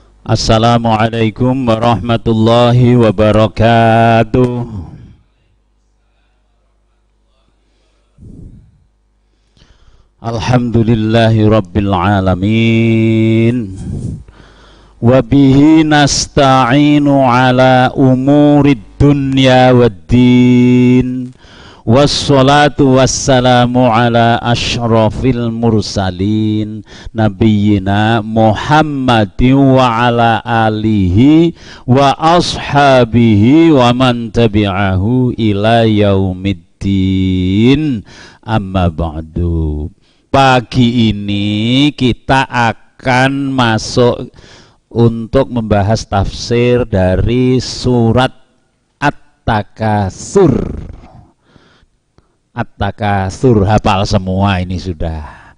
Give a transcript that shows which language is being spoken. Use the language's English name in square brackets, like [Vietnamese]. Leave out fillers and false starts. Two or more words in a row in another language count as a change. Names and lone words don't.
[Arabic] السلام عليكم ورحمة الله وبركاته. الحمد لله رب العالمين. وبه نستعين على أمور الدنيا والدين. والصلاة والسلام على أشرف المرسلين نبينا محمد وعلى آله وأصحابه ومن تبعه إلى يوم الدين. أما بعد. [Indonesian] Pagi ini kita akan masuk untuk membahas tafsir dari surat At-Takasur. At-Takasur, hafal semua ini sudah.